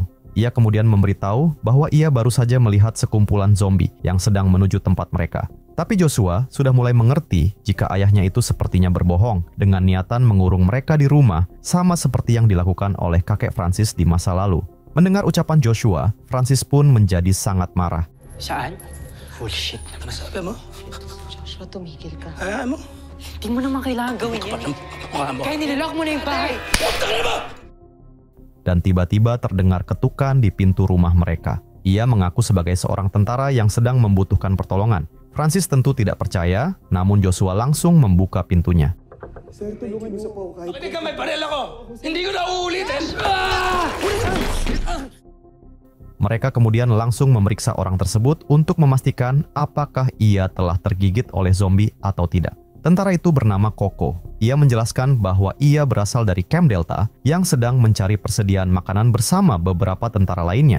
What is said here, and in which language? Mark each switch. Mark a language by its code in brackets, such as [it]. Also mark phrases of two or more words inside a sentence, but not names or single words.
[id] Ia kemudian memberitahu bahwa ia baru saja melihat sekumpulan zombie yang sedang menuju tempat mereka. Tapi Joshua sudah mulai mengerti jika ayahnya itu sepertinya berbohong dengan niatan mengurung mereka di rumah sama seperti yang dilakukan oleh kakek Francis di masa lalu. Mendengar ucapan Joshua, Francis pun menjadi sangat marah. [tl] Saan? Bullshit. Ano sabi mo? Joshua, tumigil ka. Ayaw mo? Hindi mo naman kailangan gawin yan. Mukha mo. Kaya nililock mo na yung bahay. [id] Dan tiba-tiba terdengar ketukan di pintu rumah mereka. Ia mengaku sebagai seorang tentara yang sedang membutuhkan pertolongan. Francis tentu tidak percaya, namun Joshua langsung membuka pintunya. [tl] Sir, tulungan niyo po kahit... Hindi ka may panel ako! Hindi ko na uulitin! [id] Mereka kemudian langsung memeriksa orang tersebut untuk memastikan apakah ia telah tergigit oleh zombie atau tidak. Tentara itu bernama Coco. Ia menjelaskan bahwa ia berasal dari Camp Delta yang sedang mencari persediaan makanan bersama beberapa tentara lainnya.